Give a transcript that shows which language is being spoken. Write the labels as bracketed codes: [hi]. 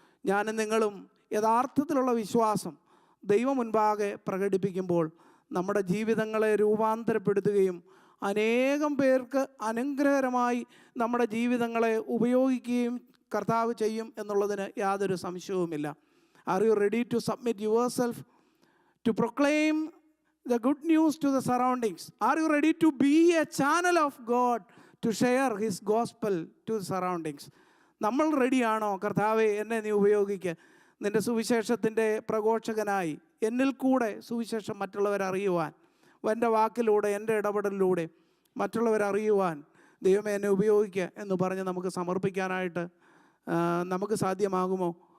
[ml] ഞാനും നിങ്ങളും യഥാർത്ഥത്തിലുള്ള വിശ്വാസം ദൈവം മുൻപാകെ പ്രകടിപ്പിക്കുമ്പോൾ നമ്മുടെ ജീവിതങ്ങളെ രൂപാന്തരപ്പെടുത്തുകയും അനേകം പേർക്ക് അനുഗ്രഹകരമായി നമ്മുടെ ജീവിതങ്ങളെ ഉപയോഗിക്കുകയും കർത്താവ് ചെയ്യും എന്നുള്ളതിന് യാതൊരു സംശയവുമില്ല. [en] Are you ready to submit yourself to proclaim the good news to the surroundings? Are you ready to be a channel of God to share His gospel to the surroundings? [ml] നമ്മൾ റെഡിയാണോ? കർത്താവെ, എന്നെ നീ ഉപയോഗിക്കുക, നിൻ്റെ സുവിശേഷത്തിൻ്റെ പ്രഘോഷകനായി എന്നിൽ കൂടെ സുവിശേഷം മറ്റുള്ളവരറിയുവാൻ, എൻ്റെ വാക്കിലൂടെ എൻ്റെ ഇടപെടലിലൂടെ മറ്റുള്ളവരറിയുവാൻ ദൈവമേ എന്നെ ഉപയോഗിക്കുക എന്ന് പറഞ്ഞ് നമുക്ക് സമർപ്പിക്കാനായിട്ട് നമുക്ക് സാധ്യമാകുമോ?